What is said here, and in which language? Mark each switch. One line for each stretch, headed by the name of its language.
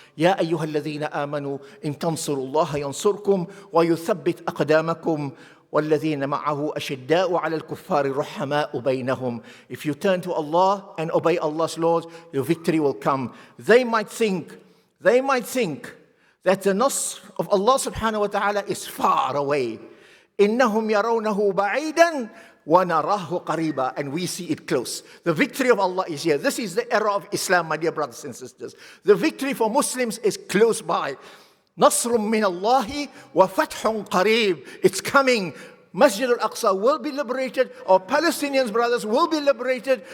Arabic: Ya ayyuha alladhina amanu in tansurullaha yansurkum wa yuthabbit aqdamakum والذين معه أشداء على الكفار رحماء بينهم.
English: If you turn to Allah and obey Allah's laws, your victory will come. They might think that the nasr of Allah subhanahu wa ta'ala is far away.
Arabic: إنهم يرونه بعيدا وَنَرَاهُ قَرِيبًا.
English: And we see it close. The victory of Allah is here. This is the era of Islam, my dear brothers and sisters. The victory for Muslims is close by.
Arabic: نَصْرٌ مِّنَ اللَّهِ وَفَتْحٌ قَرِيبٌ.
English: It's coming. Masjid al-Aqsa will be liberated. Our Palestinians brothers will be liberated.